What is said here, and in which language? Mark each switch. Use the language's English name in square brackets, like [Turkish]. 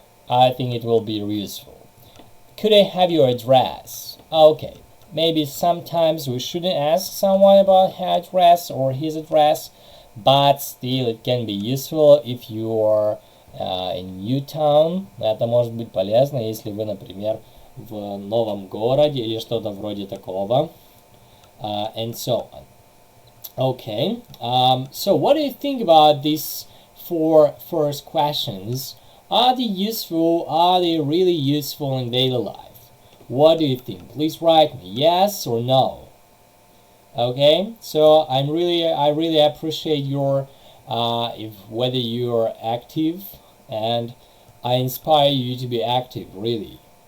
[English] I think it will be useful. Could I have your address? Okay, maybe sometimes we shouldn't ask someone about her address or his address, but still it can be useful if you are in new town. [Russian] Это может быть полезно, если вы, например, в новом городе или что-то вроде такого. [English] And so on. Okay, so what do you think about these four first questions? Are they useful? Are they really useful in daily life? What do you think? Please write me yes or no. Okay, so I really appreciate your whether you are active, and I inspire you to be active, really.